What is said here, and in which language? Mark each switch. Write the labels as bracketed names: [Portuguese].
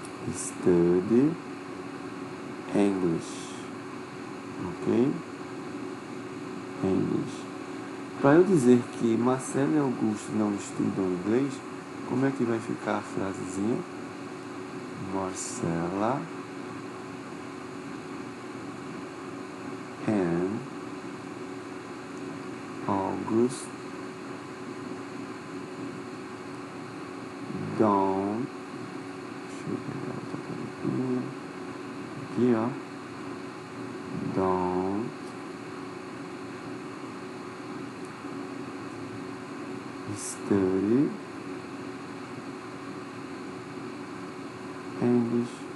[English] Study English. Ok? English. [Portuguese] Para eu dizer que Marcelo e Augusto não estudam inglês, como é que vai ficar a frasezinha? [English] Marcela and August don't. [Portuguese] Deixa eu pegar outra canetinha. Aqui, ó. [English] Don't study English.